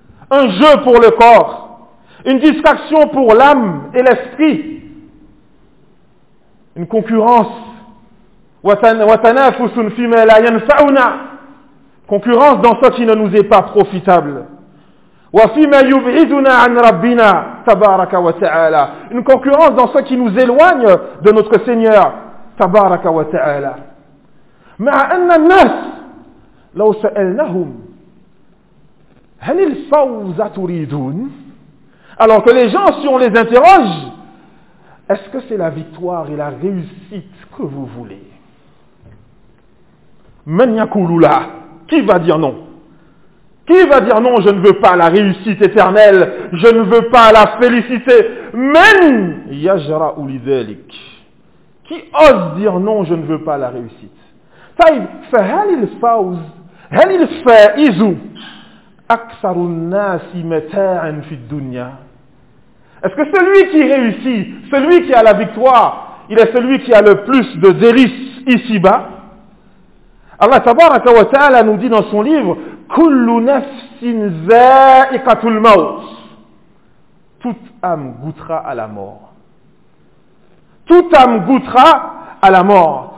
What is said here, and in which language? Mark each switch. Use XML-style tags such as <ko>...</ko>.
<fr>Un jeu pour le corps, une distraction pour l'âme et l'esprit, une concurrence,</fr> <ar>وَتَنَافُسٌ فِمَا لَا يَنْفَعُنَا.</ar> <fr>Concurrence dans ce qui ne nous est pas profitable.</fr> <ar>وَفِمَا يُبْعِدُنَا عَنْ رَبِّنَا تَبَارَكَ وَتَعَالَى.</ar> <fr>Une concurrence dans ce qui nous éloigne de notre Seigneur, تَبَارَكَ وَتَعَالَى.</fr> <ar>مع أن الناس لو سألناهم هل الفوز تريدون.</ar> <fr>Alors que les gens, si on les interroge, est-ce que c'est la victoire et la réussite que vous voulez?</fr> <ar>من يقول لا.</ar> <fr>Qui va dire non? Qui va dire non? Je ne veux pas la réussite éternelle, je ne veux pas la félicité.</fr> <ar>من يجرأ لذلك.</ar> <fr>Qui ose dire non? Je ne veux pas la réussite.</fr> <ar>طيب فهل الفوز هل الفائز اكثر الناس متاعا في الدنيا.</ar> <fr>Est-ce que celui qui réussit, celui qui a la victoire, il est celui qui a le plus de délices ici-bas? Allah tabaraka wa ta'ala nous dit dans son livre,</fr> <ar>كل نفس ذائقة الموت.</ar> <fr>Toute âme goûtera à la mort. Toute âme goûtera à la mort.</fr>